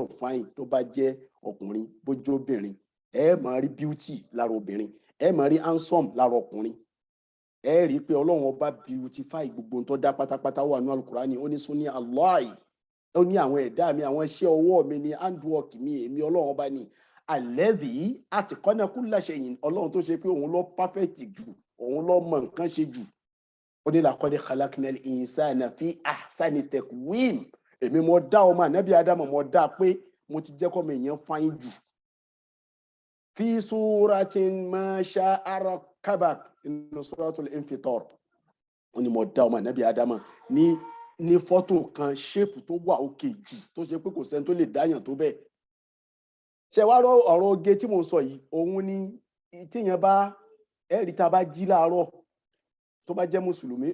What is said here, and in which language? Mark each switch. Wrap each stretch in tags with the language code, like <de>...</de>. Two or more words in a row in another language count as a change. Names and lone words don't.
<yo>fáyìn tó bá jẹ́ ọkùnrin bójú obìnrin ẹ máa rí beauty lára obìnrin ẹ máa rí handsome lára ọkùnrin ẹ rí i pé Ọlọ́run ọba beautify gbogbo tó dá pátápátá wà ní Al-Qur'ani ó ní</yo> <ar>صنع الله</ar> <yo>ó ní àwọn ẹ̀dá mi àwọn iṣẹ́ ọwọ́ mi ní handwork mi èmi Ọlọ́run ọba ní</yo> <ar>الذي أتقن كل شيء</ar> <yo>Ọlọ́run tó ṣe pé òun ló perfect jù òun ló mọ nǹkan ṣe jù ó ní</yo> <ar>لقد خلقنا الإنسان في أحسن تقويم</ar> <yo>èmi mo dá ọmọ Ànábì Ádámù mo dá pé mo ti jẹ́ kọ́mọ èèyàn fáyín jù</yo> <ar>في صورة ما شاء ركبك</ar> <yo>inú suratul Infitar ó ní mo dá ọmọ Ànábì Ádámù ní fọ́tò kan ṣéèpù tó wà òkè jù tó ṣe pé kò sẹ́ni tó lè dáyàn tó bẹ́ẹ̀ ṣe wá rọ ọ̀rọ̀ oge tí mo sọ yìí òun ni tíyẹn bá ẹ̀rí tá a bá jí láàárọ̀ tó bá jẹ́ mùsùlùmí</yo>